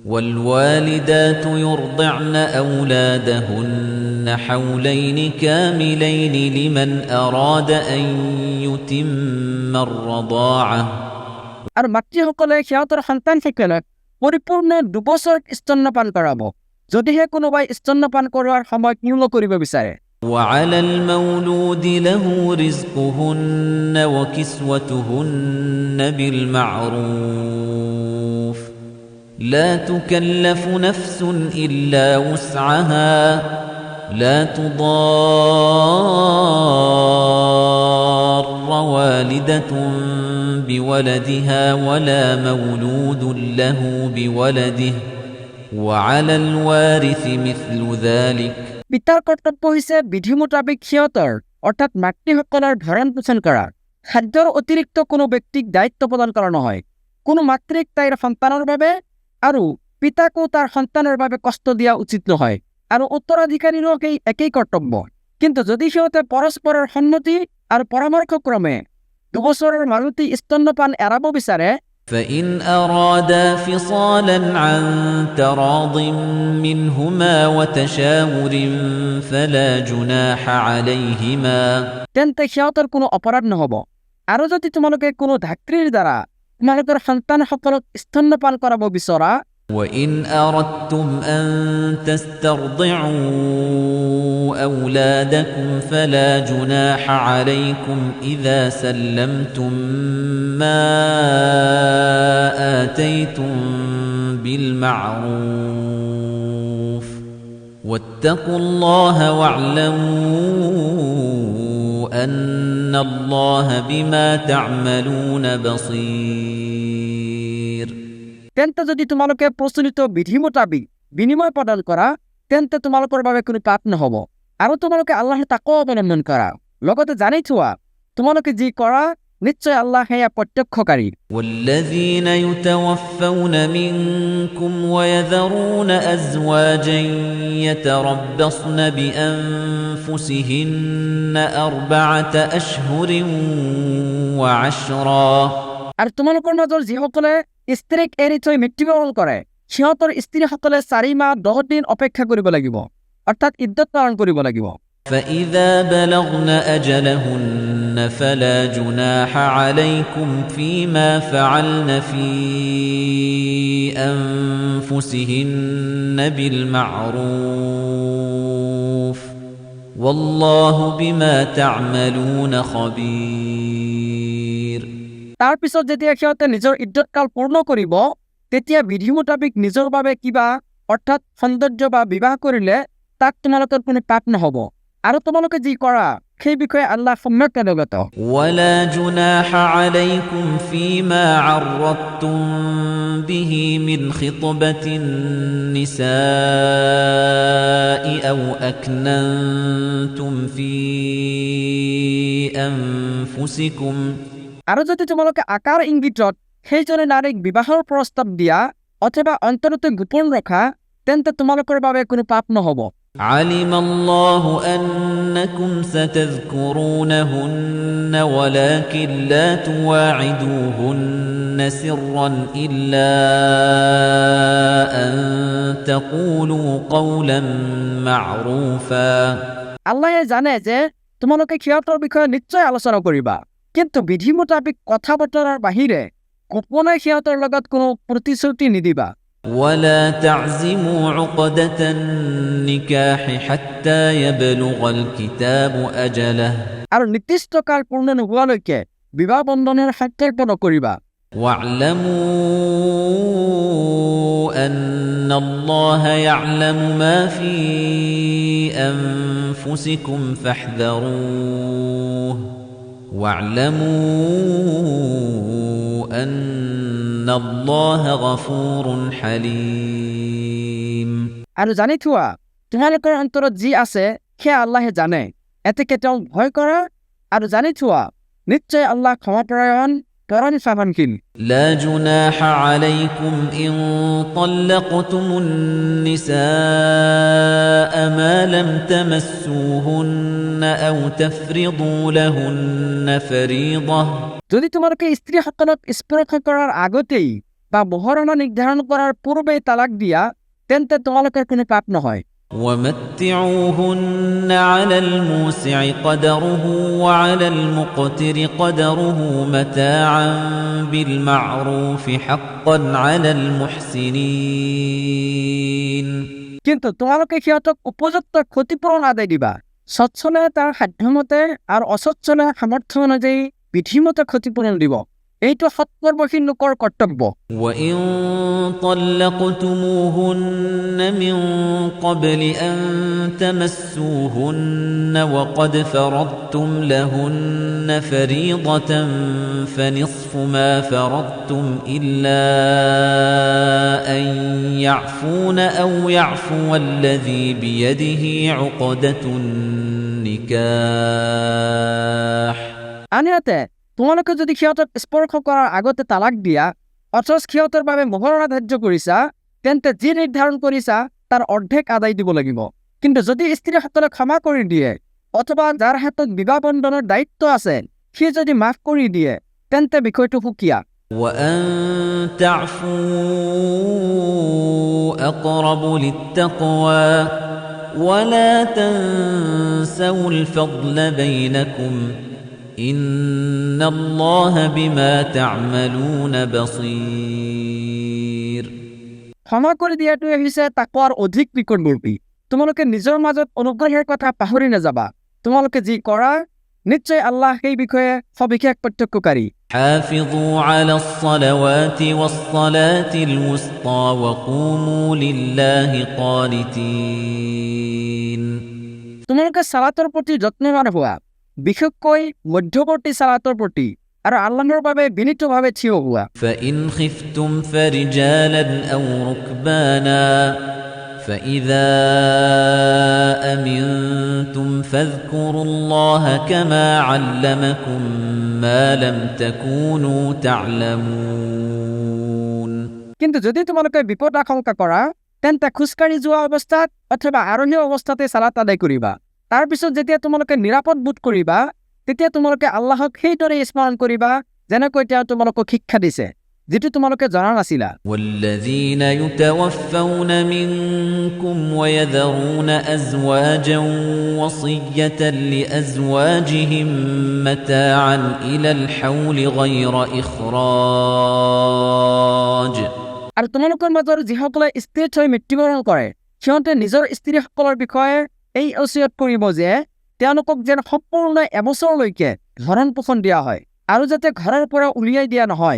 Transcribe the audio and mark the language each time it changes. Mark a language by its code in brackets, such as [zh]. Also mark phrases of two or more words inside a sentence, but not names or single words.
[ar] والوالدات يرضعن أولادهن حولين كاملين لمن أراد أن يتم الرضاعة [as] আর মাতৃসকলে সিহঁতৰ সন্তানসকলক পৰিপূৰ্ণ 2 বছৰ স্তন্যপান কৰাব যদিহে কোনোবাই স্তন্যপান কৰোৱাৰ সময় নিৰ্ণ কৰিব বিচাৰে [ar] وعلى المولود له رزقهن وكسوتهن بالمعروف لا تكلف نفس إلا وسعها لا تضار والدة بولدها ولا مولود له بولده وعلى الوارث مثل ذلك [as] পিতাৰ কৰ্তব্য হৈছে বিধি মোতাবিক সিহঁতৰ অৰ্থাৎ মাতৃসকলৰ ভৰণ পোষণ কৰা খাদ্যৰ অতিৰিক্ত কোনো ব্যক্তিক দায়িত্ব প্ৰদান কৰা নহয় কোনো মাতৃক তাইৰ সন্তানৰ বাবে আৰু পিতাকো তাৰ সন্তানৰ বাবে কষ্ট দিয়া উচিত নহয় আৰু উত্তৰাধিকাৰীৰো একেই কৰ্তব্য কিন্তু যদি সিহঁতে পৰস্পৰৰ সন্মতি আৰু পৰামৰ্শক্ৰমে 2 বছৰৰ মাৰুতি স্তন্যপান এৰাব বিচাৰে [ar] فإن أرادا فصالا عن تراض منهما وتشاور فلا جناح عليهما [as] তেন্তে সিহঁতৰ কোনো অপৰাধ নহব আৰু যদি তোমালোকে কোনো ধাত্ৰীৰ দ্বাৰা তোমালোকৰ সন্তানসকলক স্তন্যপান কৰাব বিচৰা [ar] وإن أردتم أن تسترضعوا أولادكم فلا جناح عليكم إذا سلمتم ما آتيتم بالمعروف واتقوا الله واعلموا أن الله بما تعملون بصير [as] তেন্তে যদি তোমালোকে প্ৰচলিত বিধি মোতাবিক বিনিময় প্ৰদান কৰা তেন্তে তোমালোকৰ বাবে কোনো পাপ নহব আৰু তোমালোকে আল্লাহৰ তাকৱা অৱলম্বন কৰা লগতে জানি থোৱা তোমালোকে যি কৰা নিশ্চয় আল্লাহ সেয়া প্ৰত্যক্ষকাৰী [ar] والذين يتوفون منكم ويذرون أزواجا يتربصن بأنفسهن 4 أشهر وعشرا [as] আৰু তোমালোকৰ মাজৰ যিসকলে স্ত্ৰীক এৰি থৈ মৃত্যুবৰণ কৰে সিহঁতৰ স্ত্ৰীসকলে 4 মাহ 10 দিন অপেক্ষা কৰিব লাগিব অৰ্থাৎ ইদ্দত পালন কৰিব লাগিব [ar] فإذا بلغن أجلهن فلا جناح عليكم فيما فعلن في أنفسهن بالمعروف والله بما تعملون خبير [as] তাৰ পিছত যেতিয়া সিহঁতে নিজৰ ইদ্দত কাল পূৰ্ণ কৰিব তেতিয়া বিধি মোতাবিক নিজৰ বাবে কিবা অৰ্থাৎ সৌন্দৰ্য বা বিবাহ কৰিলে তাক তোমালোকৰ কোনো পাপ নহব আৰু তোমালোকে যি কৰা সেই বিষয়ে আল্লাহ সম্যক অৱগত [ar] ولا جناح عليكم فيما عرضتم به من خطبة النساء أو أكننتم في أنفسكم [as] আৰু যদি তোমালোকে আকাৰ ইংগিতত সেইজনে নাৰীক বিবাহৰ প্ৰস্তাৱ দিয়া অথবা অন্তৰতে গোপন ৰখা তেন্তে তোমালোকৰ বাবে কোনো পাপ নহব [ar] علم الله أنكم ستذكرونهن ولكن لا تواعدوهن سرا إلا أن تقولوا قولا معروفا [as] আল্লাহে জানে যে তোমালোকে সিহঁতৰ বিষয়ে নিশ্চয় আলোচনা কৰিবা কিন্তু বিধি মোতাবিক কথা বতৰাৰ বাহিৰে গোপনে সিহঁতৰ লগত কোনো প্ৰতিশ্ৰুতি নিদিবা [ar] ولا تعزموا عقدة النكاح حتى يبلغ الكتاب أجله [as] আৰু নিৰ্দিষ্ট কাল পূৰ্ণ নোহোৱালৈকে বিবাহ বন্ধনৰ সাক্ষাৎ নকৰিবা [ar] واعلموا أن الله يعلم ما في أنفسكم فاحذروه واعلموا أن الله غفور حليم [as] আৰু জানি থোৱা তোমালোকৰ অন্তৰত যি আছে সেয়া আল্লাহে জানে এতেকে তেওঁ ভয় কৰা আৰু জানি থোৱা নিশ্চয় আল্লাহ ক্ষমাপৰায়ণ পৰমসহনশীল [ar] لا جناح عليكم إن طلقتم النساء ما لم تمسوهن أو تفرضوا لهن فريضة [as] যদি তোমালোকে স্ত্ৰীসকলক স্পৰ্শ কৰাৰ আগতেই বা মোহৰণা নিৰ্ধাৰণ কৰাৰ পূৰ্বেই তালাক দিয়া তেন্তে তোমালোকৰ কোনো পাপ নহয় [ar] ومتعوهن على الموسع قدره وعلى المقتر قدره متاعا بالمعروف حقا على المحسنين [as] কিন্তু তোমালোকে সিহঁতক উপযুক্ত ক্ষতিপূৰণ আদায় দিবা সচ্ছলে তাৰ সাধ্যমতে আৰু অসচ্ছলে সামৰ্থ্য অনুযায়ী বিধিমতে ক্ষতিপূৰণ দিব এইটো সৎকৰ্মশীল লোকৰ কৰ্তব্য [ar] وإن طلقتموهن من قبل أن تمسوهن وقد فرضتم لهن فريضة فنصف ما فرضتم إلا أن يعفون أو يعفو الذي بيده عقدة النكاح [as] আনহাতে তোমালোকে যদি সিহঁতক স্পৰ্শ কৰাৰ আগতে তালাক দিয়া অথচ সিহঁতৰ বাবে মোহৰণা ধাৰ্য কৰিছা তেন্তে যি নিৰ্ধাৰণ কৰিছা তাৰ অৰ্ধেক আদায় দিব লাগিব কিন্তু যদি স্ত্ৰীসকলে ক্ষমা কৰি দিয়ে অথবা যাৰ হাতত বিবাহ বন্ধনৰ দায়িত্ব আছে সি যদি মাফ কৰি দিয়ে তেন্তে বিষয়টো সুকীয়া [ar] وأن تعفوا أقرب للتقوى ولا تنسوا الفضل بينكم إن الله بما تعملون بصير [as] ক্ষমা কৰি দিয়াটোৱে হৈছে তাকৱাৰ অধিক নিকটৱৰ্তী তোমালোকে নিজৰ মাজত অনুগ্ৰহেৰ কথা পাহৰি নাযাবা তোমালোকে যি কৰা নিশ্চয় আল্লাহ সেই বিষয়ে সবিশেষ প্ৰত্যক্ষকাৰী [ar] حافظوا على الصلوات والصلاة الوسطى وقوموا لله قانتين [as] তোমালোকে সালাতৰ প্ৰতি যত্নবান হোৱা বিশেষকৈ মধ্যৱৰ্তী সালাতৰ প্ৰতি আৰু আল্লাহৰ বাবে বিনীতভাৱে থিয় হোৱা [ar] فإن خفتم فرجالا أو ركبانا فإذا أمنتم فاذكروا الله كما علمكم ما لم تكونوا تعلمون [as] কিন্তু যদি তোমালোকে বিপদ আশংকা কৰা তেন্তে খোজকাঢ়ি যোৱা অৱস্থাত অথবা আৰোহী অৱস্থাতে সালাত আদায় কৰিবা তাৰ পিছত যেতিয়া তোমালোকে নিৰাপদ বোধ কৰিবা তেতিয়া তোমালোকে আল্লাহক সেইদৰে স্মৰণ কৰিবা যেনেকৈ তেওঁ তোমালোকক শিক্ষা দিছে যেটো তোমালোকে জনা নাছিলা [ar] والذين يتوفون منكم ويذرون أزواجا وصية لأزواجهم متاعا إلى الحول غير إخراج [as] আৰু তোমালোকৰ মাজৰ যিসকলে স্থিৰ হৈ মৃত্যুবৰণ কৰে সিহঁতে নিজৰ স্ত্ৰীসকলৰ বিষয়ে এই ওসিয়ত কৰিব যে তেওঁলোকক যেন সম্পূৰ্ণ এবছৰলৈকে ভৰণ পোষণ দিয়া হয় আৰু যাতে ঘৰৰ পৰা উলিয়াই দিয়া নহয়